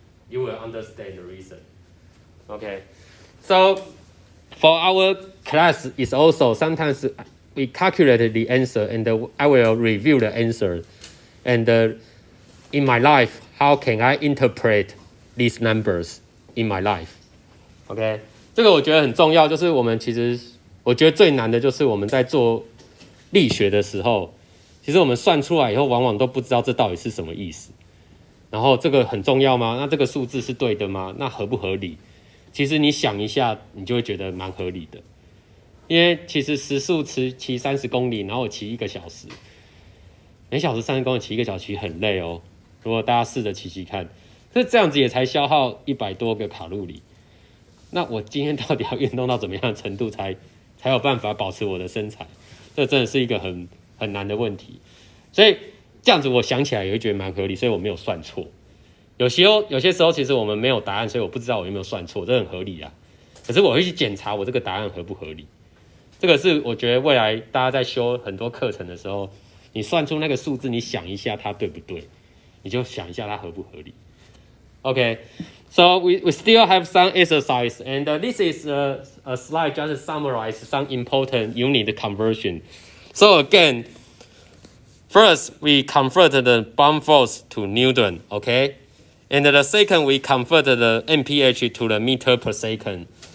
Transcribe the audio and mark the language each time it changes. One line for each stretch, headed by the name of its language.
English: You will understand the reason. Okay, so for our class is also sometimes we calculate the answer and I will review the answer, and in my life how can I interpret these numbers in my life?
Chinese: OK， 这个我觉得很重要，就是我们其实我觉得最难的就是我们在做力学的时候，其实我们算出来以后往往都不知道这到底是什么意思。然后这个很重要吗？那这个数字是对的吗？那合不合理？其实你想一下，你就会觉得蛮合理的。因为其实时速骑30公里，然后我骑1个小时，每小时30公里骑1个小时很累哦。如果大家试着骑看，所以这样子也才消耗100多个卡路里。那我今天到底要运动到怎么样的程度才有办法保持我的身材？这真的是一个很难的问题。所以这样子我想起来也会觉得蛮合理，所以我没有算错。有些时候其实我们没有答案，所以我不知道我有没有算错，这很合理啊。可是我会去检查我这个答案合不合理。这个是我觉得未来大家在修很多课程的时候，你算出那个数字，你想一下它对不对，你就想一下它合不合理。
English: Okay, so we still have some exercise, and this is a slide just summarize some important unit conversion. So again, first we convert the Bohm force to Newton, okay? And the second, we convert the mph to the meter per second.